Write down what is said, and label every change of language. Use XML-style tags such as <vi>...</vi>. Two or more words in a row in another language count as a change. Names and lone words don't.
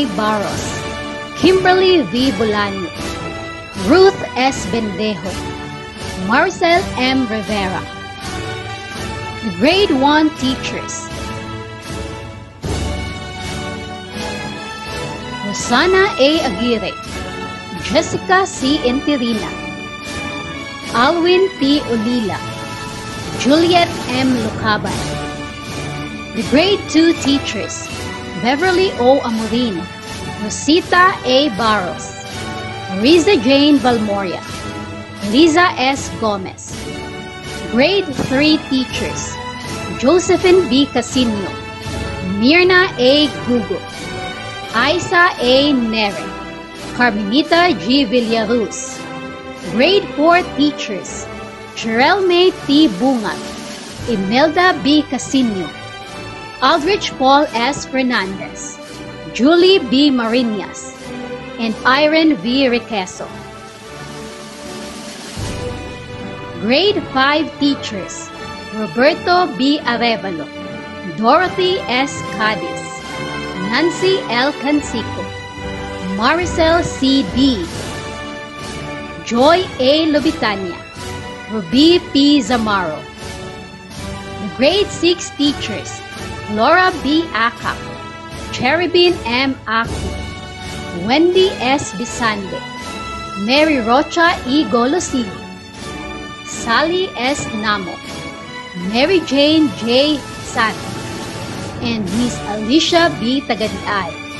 <en>Barros, Kimberly V. Bolaño, Ruth S. Bendejo, Marcel M. Rivera, the grade 1 teachers, Rosana A. Aguirre, Jessica C. Enterina, Alwin P. Ulila, Juliet M. Lucaban. The grade 2 teachers, Beverly O. Amorin, Rosita A. Barros, Riza Jane Balmoria, Liza S. Gomez. Grade 3 teachers, Josephine B. Casino, Mirna A. Gugo, Isa A. Nere, Carmenita G. Villaruz. Grade 4 teachers, Cherelle May T. Bungat, Imelda B. Casino, Aldrich Paul S. Fernandez, Julie B. Marinas, and Irene V. Requeso. Grade 5 teachers, Roberto B. Arevalo, Dorothy S. Cadiz, Nancy L. Cansico, Maricel C. D., Joy A. Lobitania, Ruby P. Zamaro. The grade 6 teachers, Laura B. Akap, Cherubin M. Aki, Wendy S. Bisande, Mary Rocha E. Golosigo, Sally S. Namo, Mary Jane J. Sati, and Miss Alicia B. Tagadiay.</en>